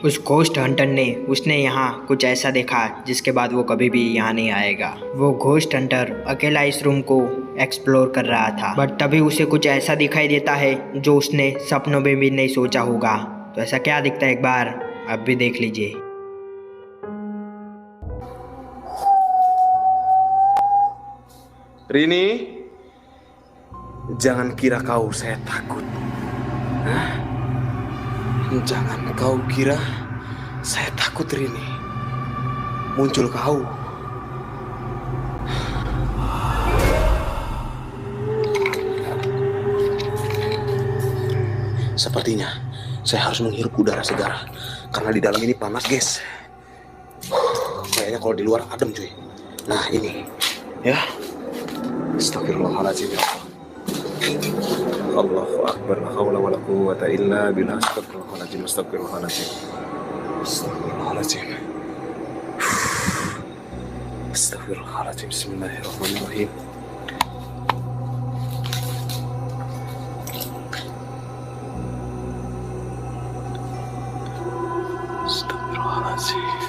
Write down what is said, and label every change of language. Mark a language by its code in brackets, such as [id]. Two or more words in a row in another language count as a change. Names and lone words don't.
[hi] उस [en] ghost hunter [hi] ने उसने यहाँ कुछ ऐसा देखा जिसके बाद वो कभी भी यहाँ नहीं आएगा। वो [en] ghost hunter [hi] अकेला इस रूम को एक्सप्लोर कर रहा था, बट तभी उसे कुछ ऐसा दिखाई देता है जो उसने सपनों में भी नहीं सोचा होगा। तो ऐसा क्या दिखता है एक बार आप भी देख लीजिए। [id] Rini, jangan kira kau saya takut. Hah? Jangan kau kira saya takut, Rini. Muncul kau. Sepertinya saya harus menghirup udara segar karena di dalam ini panas, guys. Kayaknya kalau di luar adem, cuy. Nah, ini. Ya. [ar] أستغفر الله العظيم. الله أكبر. لا حول ولا قوة إلا بالله. أستغفر الله العظيم. أستغفر الله العظيم. أستغفر الله العظيم. أستغفر الله العظيم. بسم الله الرحمن الرحيم. أستغفر الله العظيم.